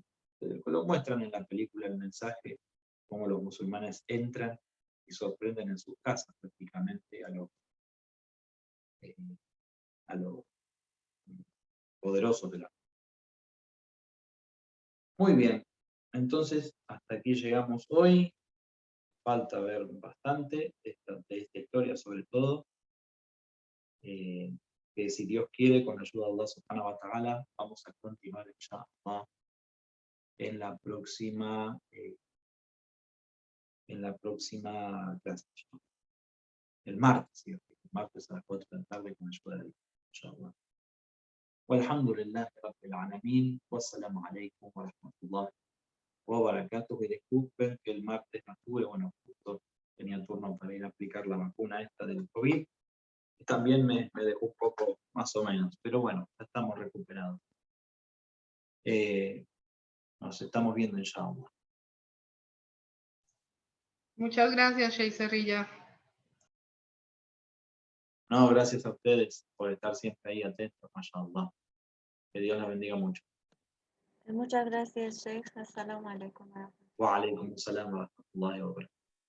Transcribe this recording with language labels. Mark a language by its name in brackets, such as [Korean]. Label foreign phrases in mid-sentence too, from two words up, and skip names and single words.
[Spanish] Lo muestran en la película El Mensaje, cómo los musulmanes entran y sorprenden en sus casas prácticamente a los poderosos de la. Muy bien, entonces hasta aquí llegamos hoy. Falta ver bastante de esta historia, sobre todo, que si Dios quiere, con la ayuda de Allah [Arabic] سبحانه وتعالى, [Spanish] vamos a continuar inshallah en la próxima clase, el martes, ¿sí? El martes a las 4 de la tarde con la ayuda de Dios, inshallah. [Arabic] والحمد لله رب العالمين، والسلام عليكم ورحمة الله وبركاته. [Spanish] Y disculpen que el martes no estuve, bueno, justo tenía turno para ir a aplicar la vacuna esta del COVID. También me dejó un poco más o menos, pero bueno, ya estamos recuperados. Nos estamos viendo inshallah. Muchas gracias, Sheikh Cerrilla. No, gracias a ustedes por estar siempre ahí atentos, mashallah. Que Dios los bendiga mucho. Muchas gracias, [Arabic] Sheikh. السلام عليكم. وعليكم السلام ورحمة الله وبركاته.